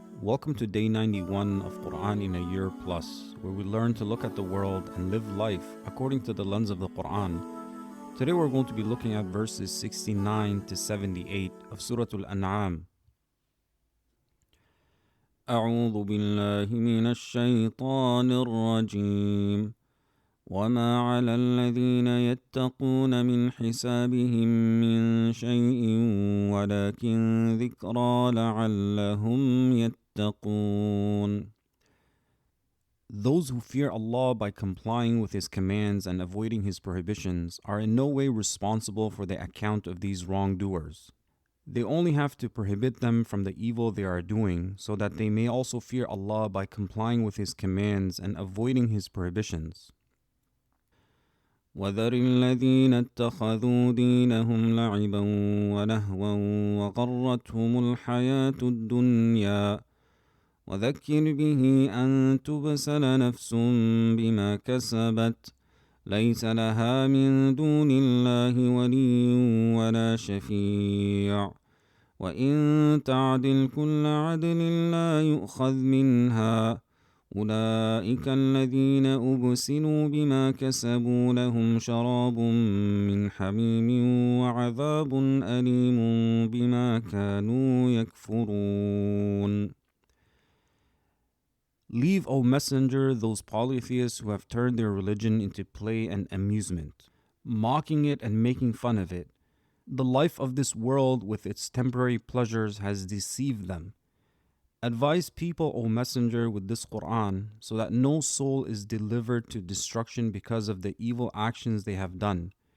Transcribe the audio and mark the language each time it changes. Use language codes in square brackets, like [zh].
[en] Welcome to day 91 of Quran in a Year Plus, where we learn to look at the world and live life according to the lens of the Quran. Today we're going to be looking at verses 69 to 78 of Surah Al An'am. [ar] أعوذ بالله من الشيطان الرجيم وما على الذين يتقون من حسابهم من شيء ولكن ذكرى لعلهم يتقون. [en] Those who fear Allah by complying with His commands and avoiding His prohibitions are in no way responsible for the account of these wrongdoers. They only have to prohibit them from the evil they are doing so that they may also fear Allah by complying with His commands and avoiding His prohibitions. [ar] وذر الذين اتخذوا دينهم لعبا ولهوا وغرتهم الحياة الدنيا وذكر به أن تبسل نفس بما كسبت ليس لها من دون الله ولي ولا شفيع وإن تعدل كل عدل لا يؤخذ منها أولئك الذين أبسلوا بما كسبوا لهم شراب من حميم وعذاب أليم بما كانوا يكفرون. [en] Leave, O Messenger, those polytheists who have turned their religion into play and amusement, mocking it and making fun of it. The life of this world with its temporary pleasures has deceived them. Advise people, O Messenger, with this Quran, so that no soul is delivered to destruction because of the evil actions they have done.